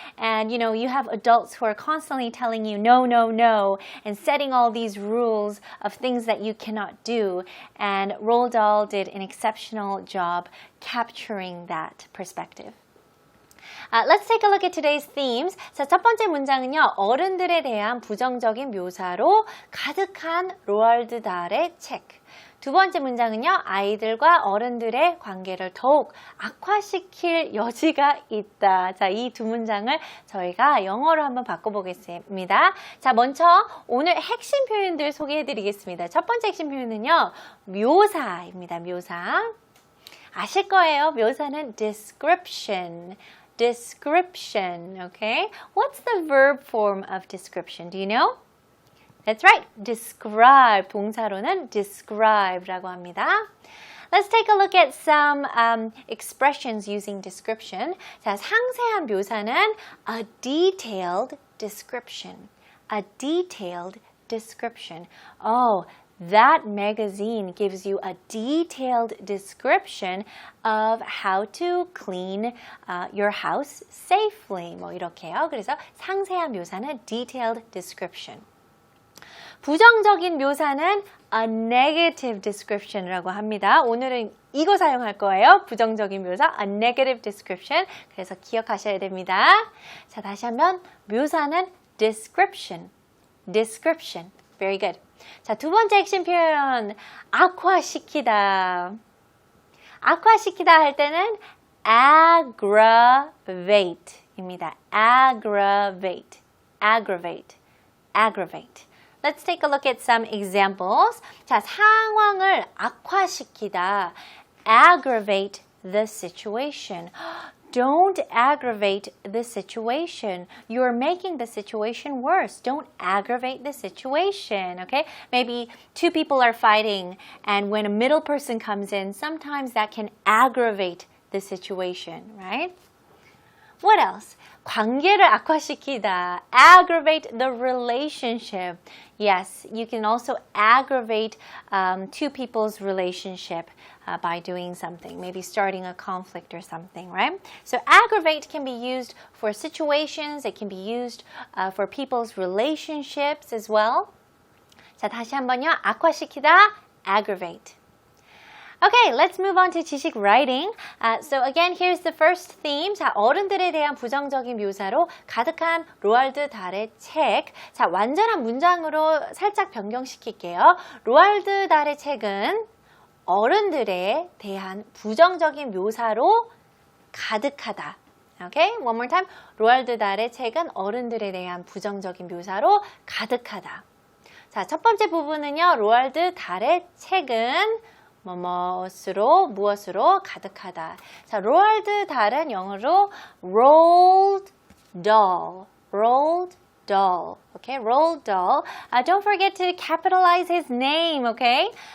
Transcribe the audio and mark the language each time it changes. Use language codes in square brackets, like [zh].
[en] And you have adults who are constantly telling you no, no, no, and setting all these rules of things that you cannot do. And Roald Dahl did an exceptional job capturing that perspective. Let's take a look at today's themes. [ko] 자, 첫 번째 문장은요. 어른들에 대한 부정적인 묘사로 가득한 로알드 달의 책. 두 번째 문장은요. 아이들과 어른들의 관계를 더욱 악화시킬 여지가 있다. 자, 이 두 문장을 저희가 영어로 한번 바꿔보겠습니다. 자, 먼저 오늘 핵심 표현들 소개해드리겠습니다. 첫 번째 핵심 표현은요. 묘사입니다. 묘사. 아실 거예요. 묘사는 [en] description. Description, okay? What's the verb form of description? Do you know? That's right. Describe. [ko] 동사로는 describe라고 합니다. [en] Let's take a look at some expressions using description. [ko] 자, 상세한 묘사는 [en] a detailed description. A detailed description. Oh, that magazine gives you a detailed description of how to clean your house safely. [ko] 뭐 이렇게요. 그래서 상세한 묘사는 [en] detailed description. [ko] 부정적인 묘사는 [en] a negative description이라고 [ko] 합니다. 오늘은 이거 사용할 거예요. 부정적인 묘사, [en] a negative description. [ko] 그래서 기억하셔야 됩니다. 자, 다시 한번 묘사는 description. [en] Description. Very good. [ko] 자, 두 번째 핵심 표현, 악화시키다. 악화시키다 할 때는 aggravate입니다. [en] Aggravate, aggravate, aggravate. Let's take a look at some examples. [ko] 자, 상황을 악화시키다. [en] Aggravate the situation. Don't aggravate the situation. You're making the situation worse. Don't aggravate the situation, okay? Maybe two people are fighting, and when a middle person comes in, sometimes that can aggravate the situation, right? What else? [ko] 관계를 악화시키다. [en] Aggravate the relationship. Yes, you can also aggravate two people's relationship by doing something, maybe starting a conflict or something, right? So aggravate can be used for situations. It can be used for people's relationships as well. [ko] 자, 다시 한번요. 악화시키다, [en] aggravate. Okay, let's move on to 지식 writing. So again, here's the first theme. [ko] 자, 어른들에 대한 부정적인 묘사로 가득한 로알드 달의 책. 자, 완전한 문장으로 살짝 변경시킬게요. 로알드 달의 책은 어른들에 대한 부정적인 묘사로 가득하다. [en] Okay, one more time. [ko] 로알드 달의 책은 어른들에 대한 부정적인 묘사로 가득하다. 자, 첫 번째 부분은요. 로알드 달의 책은 무엇으로 가득하다. 자, 로알드 달은 영어로 Roald Dahl. [en] Roald Dahl. Okay, Roald Dahl. Don't forget to capitalize his name, okay?